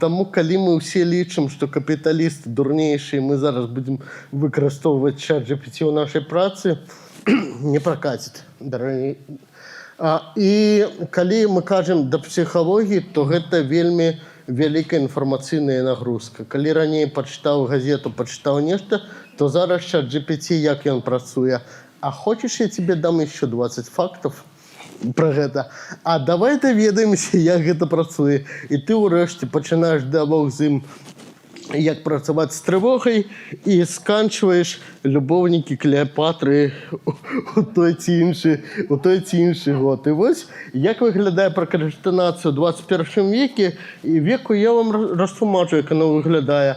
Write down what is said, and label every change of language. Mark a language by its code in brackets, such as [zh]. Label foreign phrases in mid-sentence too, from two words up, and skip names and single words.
[be] Таму, калі мы ўсе лічым, што капіталісты дурнейшыя, мы зараз будзем выкарыстоўваць чат GPT ў нашай працы, не пракаціць. І калі мы кажам да псіхалогіі, то гэта вельмі вялікая інфармацыйная нагрузка. Калі раней пачытаў газету, пачытаў нешта, то зараз чат GPT, як ён працуе. А хочаш, [ru] я тебе дам еще 20 фактов про гэта? [be] А давай даведаемся, як гэта працуе. І ты ўрэшце пачынаеш дыалог з ім, як працаваць з трывогай, і сканчваеш любовнікі Клеапатры у той ці іншы год. І вось, як выглядае пракрастынацыя ў 21 веке, і веку я вам растлумачу, як яно выглядае.